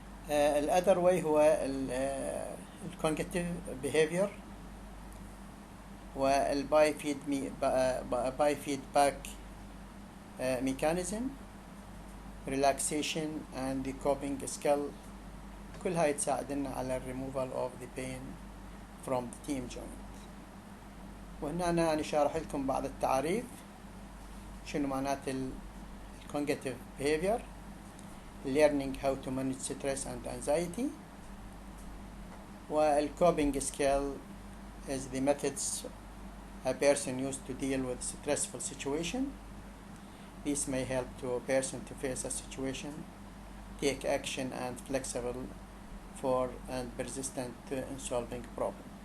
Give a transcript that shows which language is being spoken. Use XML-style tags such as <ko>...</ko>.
<ar>الأذر واي هو الكونجكتيف</ar> <en>behavior والباي فيدباك mechanism relaxation and the coping skill،</en> <ar>كل هاي تساعدنا على</ar> <en>removal of the pain from the TM joint.</en> <ar>وهنا أنا شارح لكم بعض التعاريف شنو معنات الكونجكتيف behavior،</ar> <en>learning how to manage stress and anxiety. والcoping skill is the methods a person used to deal with stressful situation. This may help to a person to face a situation, take action and flexible for and persistent in solving problem.</en>